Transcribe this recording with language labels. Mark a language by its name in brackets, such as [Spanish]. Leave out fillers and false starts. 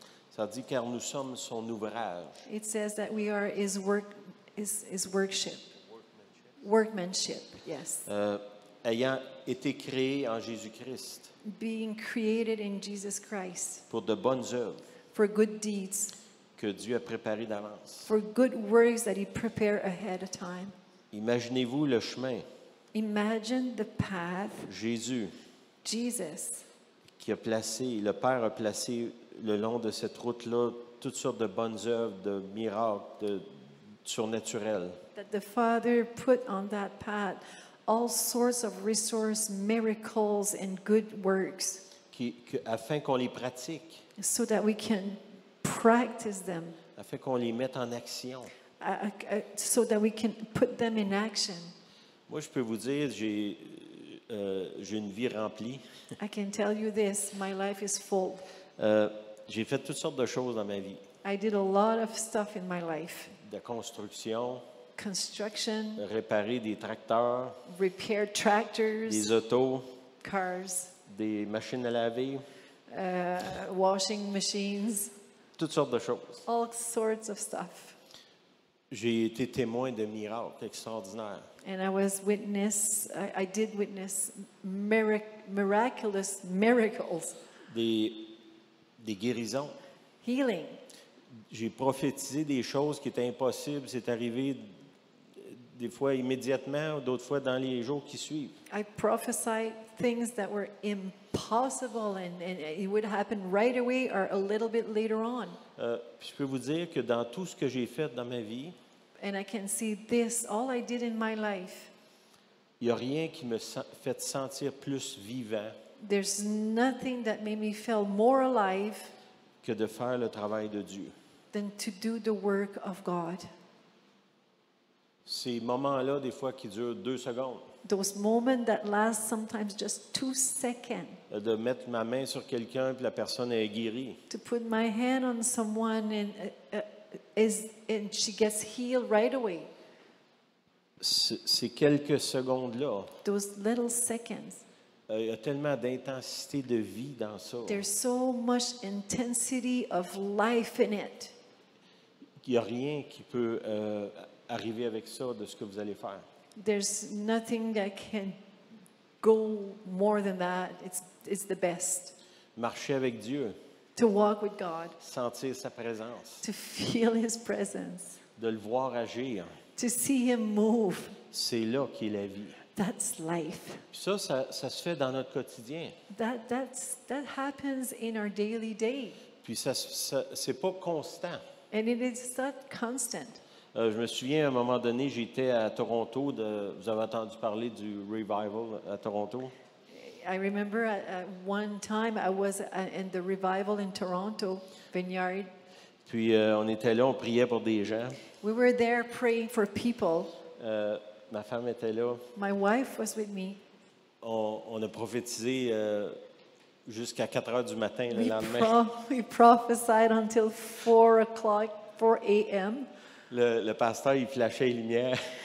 [French] ça dit « Car nous sommes son ouvrage, [English] it says that we are his workmanship, yes, [French] ayant été créés en Jésus-Christ [English] being created in Jesus Christ [French] pour de bonnes œuvres [English] for good deeds, [French] que Dieu a préparées d'avance. [English] for good works that he prepared ahead of time. [French] Imaginez-vous le chemin, [English] Imagine the path [French] Jésus, [English] Jesus, [French] qui a placé, le Père a placé le long de cette route-là toutes sortes de bonnes œuvres, de miracles, de surnaturels. [English] that the Father put on that path all sorts of resource, miracles, and good works [French] Afin qu'on les pratique, [English] so that we can practice them, [French] afin qu'on les mette en action. [English] so that we can put them in action. [French] Moi, je peux vous dire, j'ai une vie remplie. [English] I can tell you this, my life is full. [French] J'ai fait toutes sortes de choses dans ma vie. [English] I did a lot of stuff in my life. [French] De construction, [English] Construction, [French] réparer des tracteurs, [English] repair tractors, [French] des autos, [English] cars, [French] des machines à laver, [English] washing machines, [French] toutes sortes de choses. [English] all sorts of stuff. [French] J'ai été témoin de miracles extraordinaires. [English] And I did witness miraculous miracles, [French] Des guérisons. [English] healing. [French] J'ai prophétisé des choses qui étaient impossibles. C'est arrivé des fois immédiatement, d'autres fois dans les jours qui suivent. [English] I prophesied things that were impossible and it would happen right away or a little bit later on. [French] Puis je peux vous dire que dans tout ce que j'ai fait dans ma vie, [English] And I can see this, all I did in my life, [French] il n'y a rien qui me fait sentir plus vivant [English] there's nothing that made me feel more alive [French] que de faire le travail de Dieu. [English] than to do the work of God. [French] Ces moments-là, des fois, qui durent 2 secondes, [English] Those moments that last sometimes just 2 seconds. [French] de mettre ma main sur quelqu'un puis la personne est guérie. [English] To put my hand on someone and she gets healed right away. [French] Ces quelques secondes-là, [English] Those little seconds. [French] il y a tellement d'intensité de vie dans ça. [English] There's so much intensity of life in it. [French] Il n'y a rien qui peut arriver avec ça de ce que vous allez faire. [English] There's nothing that can go more than that. It's the best. [French] Marcher avec Dieu, [English] To walk with God, [French] sentir sa présence, [English] to feel His presence, [French] de le voir agir, [English] to see Him move. [French] c'est là qu'est la vie. [English] That's life. [French] Puis ça se fait dans notre quotidien. [English] That happens in our daily day. [French] Puis c'est pas constant. [English] And it is not constant. [French] Je me souviens, à un moment donné, j'étais à Toronto. Vous avez entendu parler du Revival à Toronto? [English] I remember at one time I was in the revival in Toronto, Vineyard. [French] Puis on était là, on priait pour des gens. [English] We were there praying for people. [French] Ma femme était là. [English] My wife was with me. [French] On a prophétisé jusqu'à 4 heures du matin le lendemain. [English] We prophesied until 4 a.m. [French] Le pasteur, il flashait les lumières